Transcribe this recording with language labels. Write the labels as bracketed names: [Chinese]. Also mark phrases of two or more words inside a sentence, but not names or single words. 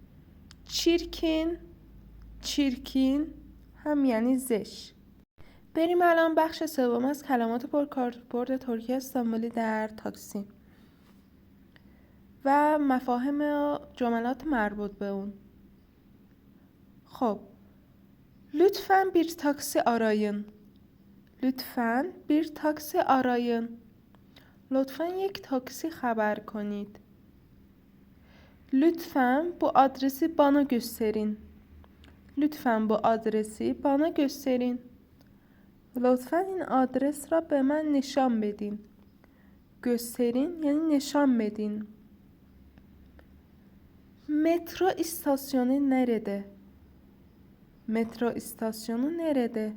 [Persian] چirkin هم یعنی زشت. بریم الان بخش سوم از کلمات پرکاربرد ترکی استانبولی در تاکسی و مفاهیم جملات مربوط به اون. [Turkish] خب lütfen bir taksi arayın. [Persian] لطفاً یک تاکسی خبر کنید. [Turkish] lütfen bu adresi bana gösterin. [Persian] لطفاً این آدرس را به من نشان بدین. gösterin یعنی نشان بدین. [Turkish] metro istasyonu nerede؟